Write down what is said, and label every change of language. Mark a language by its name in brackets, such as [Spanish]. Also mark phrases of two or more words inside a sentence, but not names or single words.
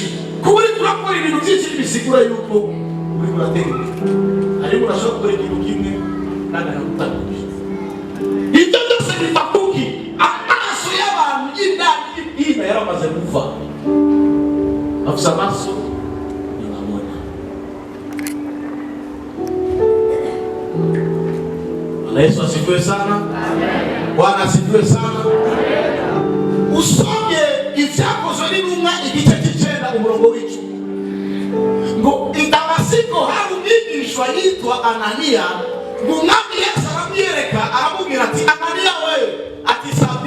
[Rundi] Kuba uri kurakora ibintu byinshi bisigura yuko uri kuratera imbere. Ariko urashobora gukora ikintu kimwe kandi akagutandukira. Ibyo byose biva kuki amaso y'abantu y'indani y'ibwina yaramaze kuva. Afisa amaso ntibabona. [Swahili] Bwana Yesu asifiwe sana. Bwana asifiwe sana. [Rundi] Usomye ibyakozwe n'intumwa igice cy'icenda umurongo w'icumi ngo i Damasiko hari umwigishwa yitwa Ananiya, ngo umwami Yesu aramwiyereka aramubwira ati Ananiya we, ati sabye.